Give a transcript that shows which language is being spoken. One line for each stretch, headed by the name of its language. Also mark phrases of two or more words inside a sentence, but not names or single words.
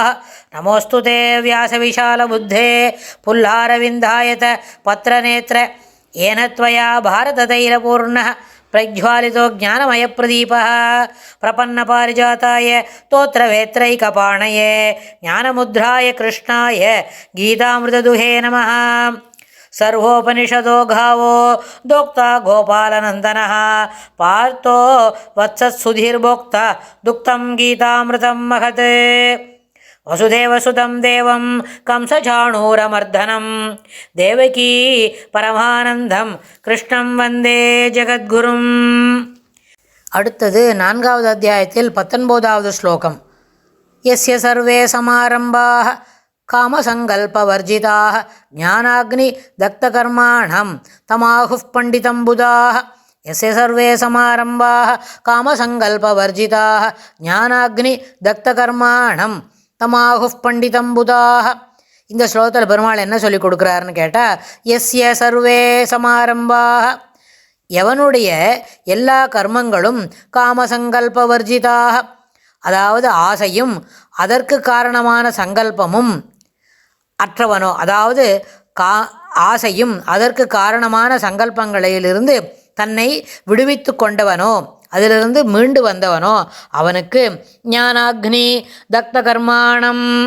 Sanskrit: नमोऽस्तु ते व्यासविशालबुद्धे फुल्लारविन्दायत पत्रनेत्र येन त्वया भारततैलपूर्णः प्रज्वालितो ज्ञानमयप्रदीपः प्रपन्नपारिजाताय तोत्रवेत्रैकपाणये ज्ञानमुद्राय कृष्णाय गीतामृतदुहे नमः. सर्वोपनिषदो गावो दोक्ता गोपालनन्दनः पार्थो वत्सत्सुधीर्भोक्ता दुक्तं गीतामृतं महत्. वसुदेवसुतं देवं कंसचाणूरमर्दनं देवकी परमानन्दं कृष्णं वन्दे जगद्गुरुम्.
Tamil: அடுத்தது 4வது அத்தியாயத்தில் 19வது ஸ்லோகம்.
Sanskrit: यस्य सर्वे समारम्भाः कामसङ्कल्पवर्जिताः ज्ञानाग्निदग्धकर्माणं तमाहुः पण्डितं बुधाः. यस्य सर्वे समारम्भाः कामसङ्कल्पवर्जिताः ज्ञानाग्निदग्धकर्माणं तमाहुः पण्डितं बुधाः.
Tamil: இந்த ஸ்லோகத்தில் பெருமாள் என்ன சொல்லி கொடுக்குறாருன்னு கேட்டால்,
Sanskrit: यस्य सर्वे समारम्भाः,
Tamil: எவனுடைய எல்லா கர்மங்களும் காமசங்கல்பவர்ஜிதாக, அதாவது ஆசையும் அதற்கு காரணமான சங்கல்பமும் அற்றவனோ, அதாவது ஆசையும் அதற்கு காரணமான சங்கல்பங்களிலிருந்து தன்னை விடுவித்து கொண்டவனோ, அதிலிருந்து மீண்டு வந்தவனோ அவனுக்கு
Sanskrit: ज्ञानाग्नि दग्ध कर्माणम्,